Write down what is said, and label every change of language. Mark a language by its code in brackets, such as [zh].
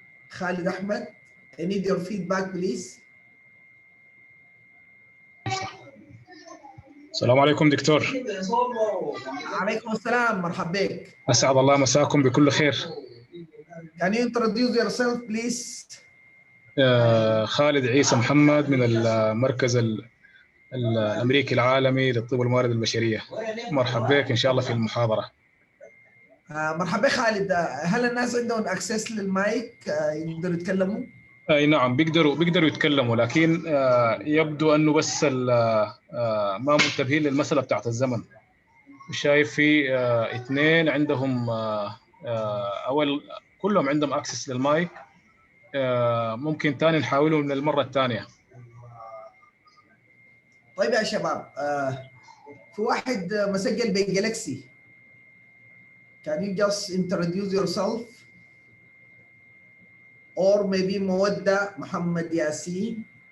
[en] Khalid Ahmed, I need your feedback, please. [ar] السلام عليكم دكتور. عليكم السلام، مرحبا بك. أسعد الله مساكم بكل خير. [en] Can you introduce yourself, please? [ar] خالد عيسى محمد من المركز الأمريكي العالمي للطب والموارد البشرية. مرحبا بك إن شاء الله في المحاضرة. مرحبا خالد، هل الناس عندهم اكسس للمايك يقدروا يتكلموا؟ أي نعم، بيقدروا يتكلموا، لكن يبدو أنه بس ما منتبهين للمسألة بتاعت الزمن. شايف في اثنين عندهم أول كلهم عندهم أكسس للمايك. ممكن تاني نحاوله من المرة الثانية. طيب يا شباب، في واحد مسجل بجالكسي. [en] Can you just introduce yourself? Or maybe مودة محمد ياسين.